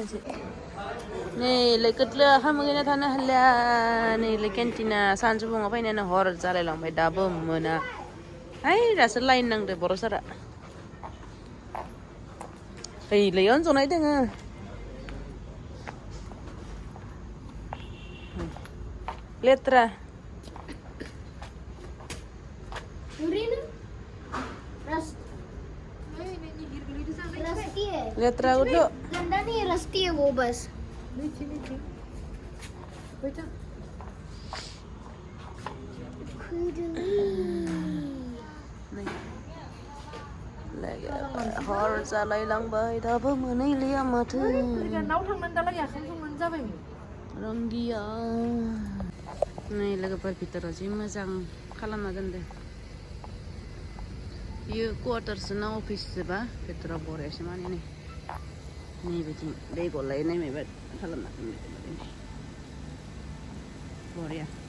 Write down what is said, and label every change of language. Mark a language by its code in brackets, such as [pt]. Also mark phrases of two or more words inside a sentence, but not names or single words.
[brx] मोनसे नै लोगोदलो हामगैना थानो हालिया नै केन्टिना सानजौफुङाव फैनायानो हर जालायलांबाय दाबो मोना हाय दासो लाइन नांदो बर' सारा दैलायावनो जनाय दोङो लेथ्रा लेथ्रा उठो [hi] गंदा नहीं रस्ती है वो बस नीचे बेटा [brx] हर जालायलांबाय दाबो मोनैलिया माथो नाव थांनानै दालाय आखाम संनानै जाबायमोन रंगिया नै लोगोफोर भितराव जि मोजां खालामना दोनदो बियो क्वार्टारसो ना अफिससोबा भितराव बरियासो माने नै बिथिं दै गलायनाय माबा खालामना दोनदो बरिया